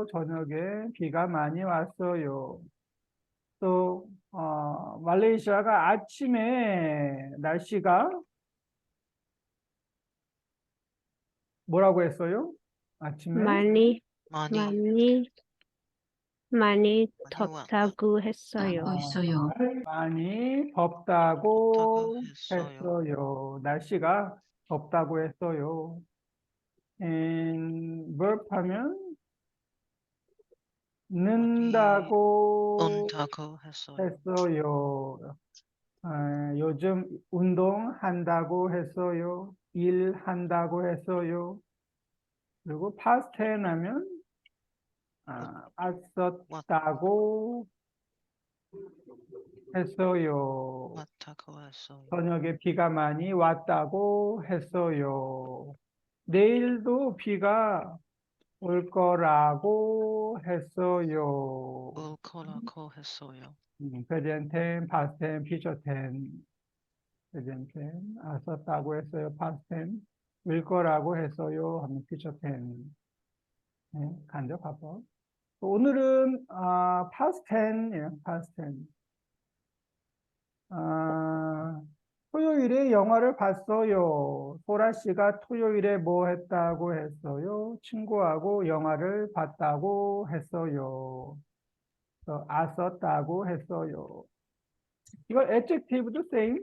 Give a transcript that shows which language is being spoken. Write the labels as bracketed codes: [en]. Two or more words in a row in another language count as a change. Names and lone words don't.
[ko] 저녁에 비가 많이 왔어요. 또 말레이시아가 아침에 날씨가 뭐라고 했어요? 아침에 많이 많이 덥다고 했어요. 하고 있어요. 많이 덥다고 했어요. 했어요. 날씨가 덥다고 했어요. [en] and verb [ko] 하면 는다고 온다고 했어요. 요즘 운동한다고 했어요. 일한다고 했어요. 그리고 [en] past tense [ko] 하면 왔었다고 했어요. 왔다고 했어요. 저녁에 비가 많이 왔다고 했어요. 내일도 비가 올 거라고 했어요. 올 거라고 했어요. [en] present tense, past tense, future tense. present tense, [ko] 썼다고 했어요. [en] past tense, [ko] 올 거라고 했어요. 하면 [en] future tense. [ko] 네, 간접 화법. 오늘은 [en] past tense [ko] 예요. [en] past tense. [ko] 토요일에 영화를 봤어요. 소라 씨가 토요일에 뭐 했다고 했어요? 친구하고 영화를 봤다고 했어요. 썼다고 했어요. 이걸 adjective도 same.